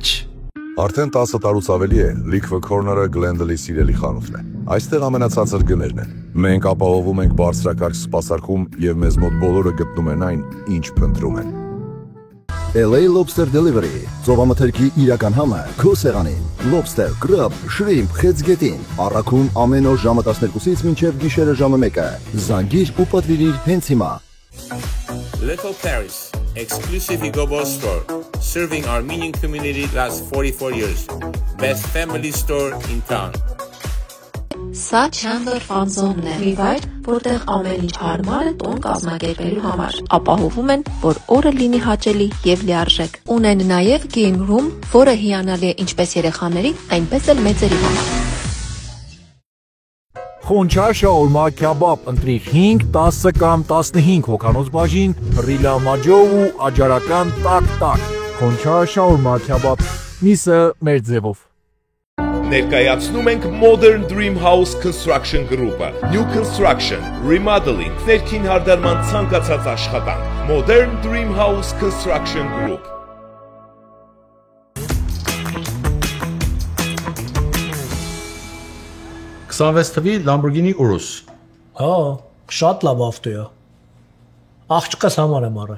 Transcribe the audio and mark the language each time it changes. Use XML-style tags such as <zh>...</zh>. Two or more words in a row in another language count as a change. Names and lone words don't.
<hy>Արդեն 10 տարուց ավելի է Liquor Corner-ը Glendale-ի սիրելի խանութն է։ Այստեղ ամենացածր գներն են։ Մենք ապահովում ենք բարձրակարգ սպասարկում եւ մեզ մոտ բոլորը գտնում են այն, ինչ փնտրում են։ LA Lobster Delivery, ծովամթերքի իրական համը, քո սեղանին։</hy> <en>Lobster, crab, shrimp,</en> <hy>խեցգետին։ Առաքում ամեն օր ժամը 12-ից մինչև գիշերը ժամը 1-ը։ Զանգիր ու պատվիրիր հենց հիմա։</hy> <en>Little Paris, exclusive Igobo store, serving Armenian community last 44 years. Best family store in town.</en> <hy>Սա Chandler Fun Zone-ն է, մի վայր, որտեղ ամեն ինչ հարմար է տոն կազմակերպելու համար։ Ապահովում են, որ օրը լինի հաճելի եւ լիարժեք։ Ունեն նաեւ</hy> <en>game room,</en> <hy>որը հիանալի է ինչպես երեխաների, այնպես էլ մեծերի համար։ Խոնչա շաուրմա քյաբաբ ընտրիր 5, 10 կամ 15 հոգանոց բաժին, ռիլա մաջո ու աջարական տակ-տակ։ Խոնչա շաուրմա քյաբաբ, միսը մեր ձևով։ Ներկայացնում ենք Modern Dream House Construction Group-ը։</hy> <en>New construction, remodeling,</en> <hy>ներքին հարդարման ցանկացած աշխատանք։ Modern Dream House Construction Group։ Սավեստվի Lamborghini Urus։ Հա, շատ լավ ավտո է։ Աղջկաս համար եմ առել։</hy>